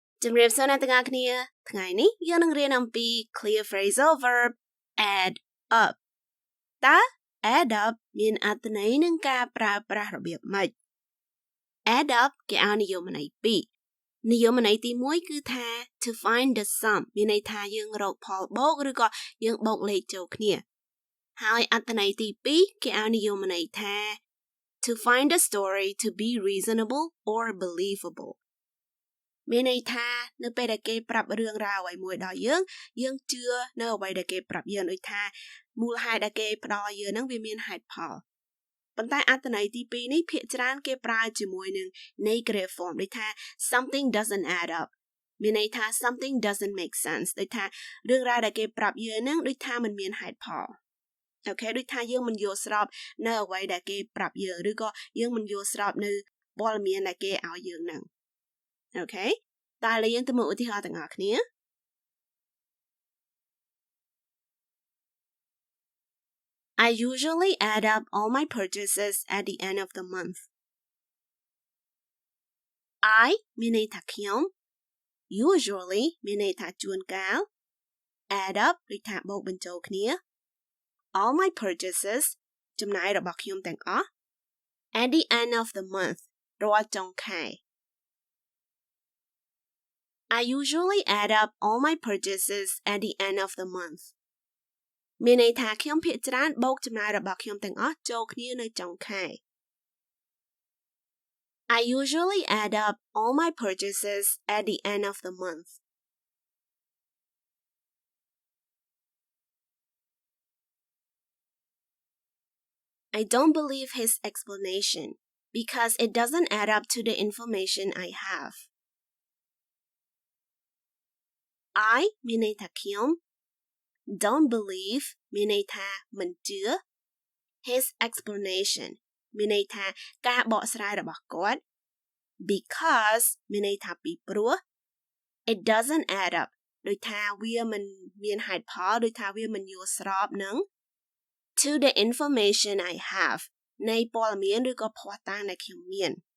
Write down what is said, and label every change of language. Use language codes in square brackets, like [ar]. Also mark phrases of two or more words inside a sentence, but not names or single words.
[km] ជំរាបសួរអ្នកទាំងអស់គ្នាថ្ងៃនេះយើងនឹងរៀនអំពី [en] clear phrasal verb add up [km] តើ [en] add up [km] មានអត្ថន័យនឹងការប្រើប្រាស់របៀបម៉េច [en] add up [km] គេឲ្យនិយមន័យពីរនិយមន័យទី1គឺថា [en] to find the sum [km] មានន័យ ថាយើងរកផលបូកឬក៏យើងបូកលេខចូលគ្នាហើយអត្ថន័យទី2គេឲ្យនិយមន័យថា [en] to find the story to be reasonable or believable [km] មានន័យថានៅពេលដែលគេប្រាប់ រឿងរ៉ាវអ្វីមួយដល់យើងជឿនៅអ្វីដែលគេប្រាប់យើងដូចថាមូលហេតុដែលគេផ្ដល់យើងហ្នឹងវាមានហេតុផលប៉ុន្តែអត្ថន័យ ទី2នេះភាគច្រើនគេប្រើជាមួយនឹង [en] negative form [km] ដូចថា [en] something doesn't add up [km] មានន័យថា something [en] doesn't make sense [km] ដូចថារឿងរ៉ាវដែលគេប្រាប់យើងហ្នឹងដូចថាมันមានហេតុផលអូខេដូចថាយើងមិនយល់ស្របនៅអ្វីដែលគេប្រាប់យើងឬក៏យើងមិនយល់ស្របនៅព័ត៌មានដែលគេឲ្យយើងហ្នឹងអូខេតើឥឡូវយើងទៅមើលឧទាហរណ៍ទាំងអស់គ្នា [en] I usually add up all my purchases at the end of the month. I [km] មានន័យថាខ្ញុំ [en] usually [km] មានន័យថាជួនកាល [en] add up [km] ដូចថាបូកបញ្ចូលគ្នា [en] all my purchases [km] ចំណាយរបស់ខ្ញុំទាំងអស់ [en] at the end of the month [km] រាល់ចុងខែ [en] I usually add up all my purchases at the end of the month. [km] មានន័យថាខ្ញុំភាគច្រើនបូកចំណាយរបស់ខ្ញុំទាំងអស់ចូលគ្នានៅចុងខែ [en] I usually add up all my purchases at the end of the month. I don't believe his explanation because it doesn't add up to the information I have. [km] I មានន័យថាខ្ញុំ [en] don't believe [km] មានន័យថាមិនជឿ [en] his explanation [km] មានន័យថាការបកស្រាយរបស់គាត់ because មានន័យថាពីព្រោះ [en] it doesn't add up [km] ដូចថាវាមិនមានហេតុផលដូចថាវាមិនយល់ស្របនឹង [en] to the information I have [km] នៃព័ត៌មានឬក៏ភស្តុតាងដែលខ្ញុំមាន